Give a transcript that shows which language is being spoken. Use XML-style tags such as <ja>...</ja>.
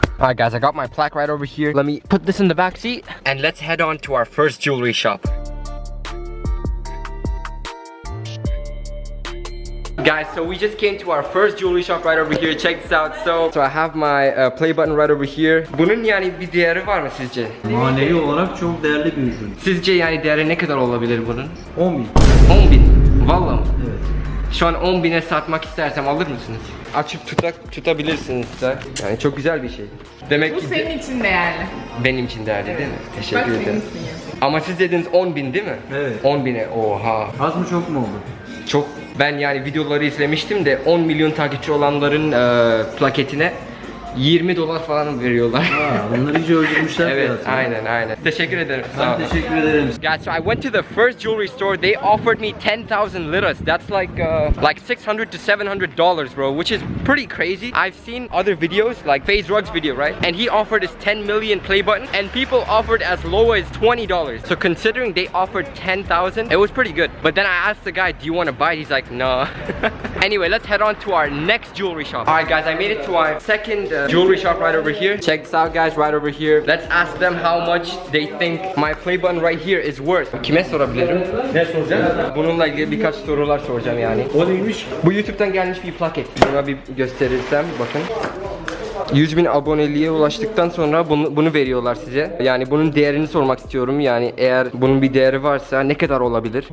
<en>Alright guys, I got my plaque right over here. Let me put this in the back seat, and let's head on to our first jewelry shop. Guys, so we just came to our first jewelry shop right over here. Check this out. So I have my play button right over here.</en> <tr>Bunun yani bir değeri var mı sizce? Manevi olarak çok değerli bir ürün. Sizce yani değeri ne kadar olabilir bunun? 10.000. 10.000. Vallahi mı? Evet. Şu an 10.000'e satmak istersem alır mısınız? Açıp tutabilirsiniz de. Yani çok güzel bir şey. Demek Bu ki senin için değerli. benim için değerli değil mi? Teşekkür Bak ederim. seninsin ya. Ama siz dediniz 10.000 değil mi? Evet. 10.000'e oha. Az mı çok mu oldu? Çok, ben yani videoları izlemiştim de 10 milyon takipçi olanların plaketine $20 falan veriyorlar. Bunları iyice öldürmüşler. Evet, fiyatı. aynen. Teşekkür ederim. Sağ Ben olun. teşekkür ederim.</tr> <en>Guys, so I went to the first jewelry store. They offered me 10,000 liras. That's like $600 to $700, bro, which is pretty crazy. I've seen other videos, like FaZe Rug's video, right? And he offered his 10 million play button, and people offered as low as $20. So considering they offered 10,000, it was pretty good. But then I asked the guy, do you want to buy it? He's like, no. Anyway, let's head on to our next jewelry shop. Alright guys, I made it to our second jewelry shop right over here. Check this out guys, right over here. Let's ask them how much they think my play button right here is worth.</en> <tr>Kime sorabilirim? Ne soracağım? Bununla ilgili birkaç sorular soracağım yani. O neymiş? Bu YouTube'dan gelmiş bir plaket. Buna bir gösterirsem bakın. 100.000 aboneliğe ulaştıktan sonra bunu veriyorlar size. Yani bunun değerini sormak istiyorum. Yani eğer bunun bir değeri varsa ne kadar olabilir?</tr>